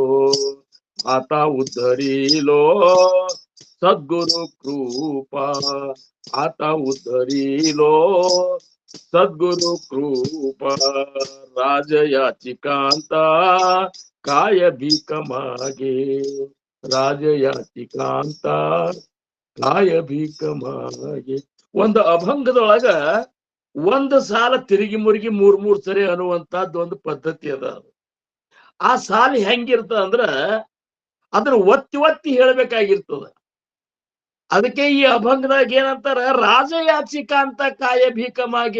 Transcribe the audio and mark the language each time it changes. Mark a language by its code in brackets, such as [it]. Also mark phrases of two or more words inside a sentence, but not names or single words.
[mr] आता उद्धरिलो सद्गुरु कृपा, आता उद्धरिलो सद्गुरु कृपा. राजयाचिकांता काय भीक मागे, राजयाचिकांता काय भीಕ ಮಾಗೆ. [kn] ಒಂದು ಅಭಂಗದೊಳಗ ಒಂದು ಸಾಲ ತಿರುಗಿ ಮುರುಗಿ ಮೂರ್ ಸರಿ ಅನ್ನುವಂತಹದ್ದು ಒಂದು ಪದ್ಧತಿ ಅದ. ಆ ಸಾಲ ಹೆಂಗಿರ್ತದ ಅಂದ್ರ ಅದನ್ನ ಒತ್ತಿ ಹೇಳ್ಬೇಕಾಗಿರ್ತದ. ಅದಕ್ಕೆ ಈ ಅಭಂಗದಾಗ ಏನಂತಾರ, [mr] राजयाची कांता काय भीक मागे.